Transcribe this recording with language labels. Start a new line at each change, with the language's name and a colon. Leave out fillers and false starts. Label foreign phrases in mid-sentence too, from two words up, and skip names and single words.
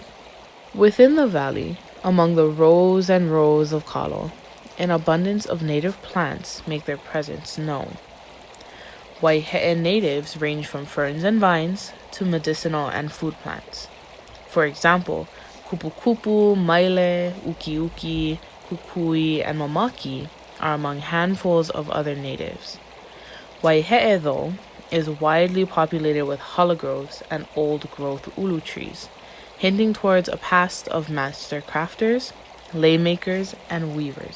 English: Within the valley, among the rows and rows of kalo, an abundance of native plants make their presence known. Waihe'e natives range from ferns and vines to medicinal and food plants. For example, kupu-kupu, maile, uki-uki, kukui, and mamaki are among handfuls of other natives. Waihe'e, though, is widely populated with hala groves and old-growth ulu trees, hinting towards a past of master crafters, laymakers, and weavers.